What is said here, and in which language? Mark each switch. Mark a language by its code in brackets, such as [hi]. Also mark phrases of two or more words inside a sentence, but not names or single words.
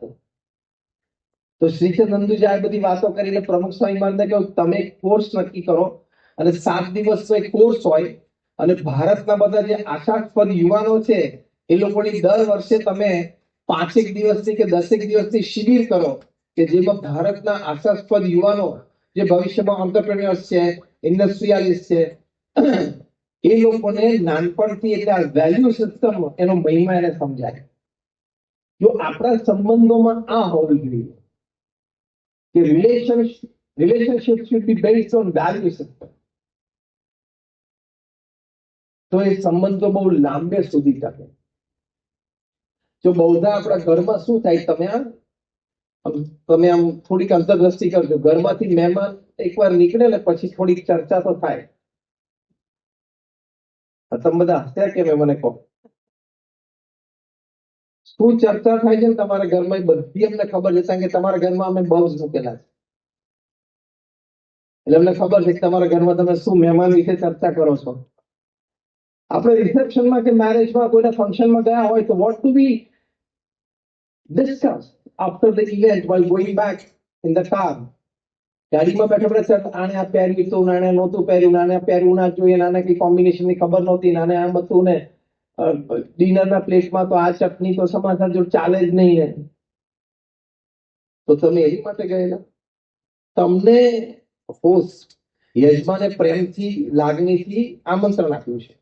[gu] તો શ્રીચંદ હિન્દુજાએ આ બધી વાતો કરીને પ્રમુખ સ્વામી મહારાજને કહ્યું તમે એક કોર્સ નક્કી કરો અને 7 દિવસનો એક કોર્સ હોય અને ભારતના બધા જે આશાસ્પદ યુવાનો છે એ લોકોની દર વર્ષે તમે 5 દિવસની કે 10 દિવસની શિબિર કરો કે જેમાં ભારતના આશાસ્પદ યુવાનો જે ભવિષ્યમાં એન્ટરપ્રેન્યોર્સ છે, ઇન્ડસ્ટ્રીયાલિસ્ટ છે, એ લોકોને નાનપણથી એટલે આ [en] value system [gu] એનો મહિમા એને સમજાય. જો આપણા સંબંધોમાં આ હોવું જોઈએ કે [en] relationship should be based on value system, [gu] તો એ સંબંધો બહુ લાંબે સુધી ટકે. જો બહુધા આપણા ઘરમાં શું થાય, તમે આમ થોડીક અંતરદ્રષ્ટિ કરજો, ઘરમાંથી મહેમાન એકવાર નીકળે ને પછી થોડીક ચર્ચા તો થાય. તમે બધા હસ્યા કે મને કહો શું ચર્ચા થાય છે ને તમારા ઘરમાં? બધી અમને ખબર છે કે તમારા ઘરમાં અમે બલ્બ મૂકેલા છે, એટલે અમને ખબર છે કે તમારા ઘરમાં તમે શું મહેમાન વિશે ચર્ચા કરો છો. આપણે રિસેપ્શનમાં કે મેરેજમાં કોઈના ફંક્શનમાં ગયા હોય તો [en] what to be discuss after the event while going back in the car. [gu] ગાડીમાં બેઠા બેઠા આને આ પહેર્યું હતું, નાને નહોતું પહેર્યું, નાને પહેરવું ના જોઈએ, નાને કઈ કોમ્બિનેશનની ખબર નહોતી, નાને આમ હતું ને ડિનરના પ્લેટમાં તો આ ચટણી તો સમાચાર જો ચાલે જ નહીં ને. તો તમે એની માટે ગયેલા? તમને હોસ્ટ યજમાને પ્રેમથી, લાગણીથી આમંત્રણ આપ્યું છે.